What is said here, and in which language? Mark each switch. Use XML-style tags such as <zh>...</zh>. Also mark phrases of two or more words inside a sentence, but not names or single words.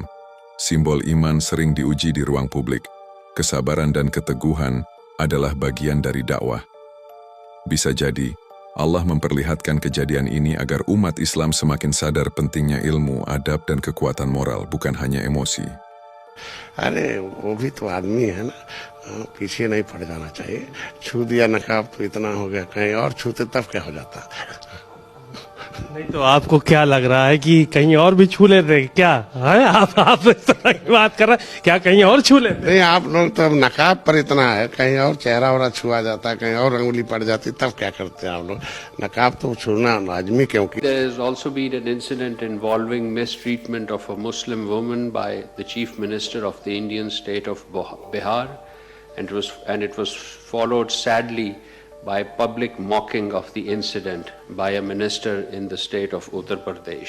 <id>Simbol iman sering diuji di ruang publik. Kesabaran dan keteguhan adalah bagian dari dakwah. Bisa jadi, Allah memperlihatkan kejadian ini agar umat Islam semakin sadar pentingnya ilmu, adab, dan kekuatan moral, bukan hanya emosi.</id> <hi>अरे वो भी तो आदमी है ना, पीछे नहीं पड़ जाना चाहिए। छू दिया नकाब तो इतना हो गया, कहीं और छूते तब क्या हो जाता। नहीं तो आपको क्या लग रहा है कि कहीं और भी छू लेते क्या है? आप इस तरह की बात कर रहे हैं, क्या कहीं और छू लेते? नहीं, आप लोग तो अब नकाब पर इतना है, कहीं और चेहरा वरा छुआ जाता, कहीं और अंगुली पड़ जाती, तब क्या करते हैं आप लोग। नकाब तो छूना लाजमी, क्योंकि</hi> <en>There has also been an incident involving mistreatment of a Muslim woman by the Chief Minister of the Indian state of Bihar, and it was followed sadly by public mocking of the incident by a minister in the state of Uttar Pradesh.</en>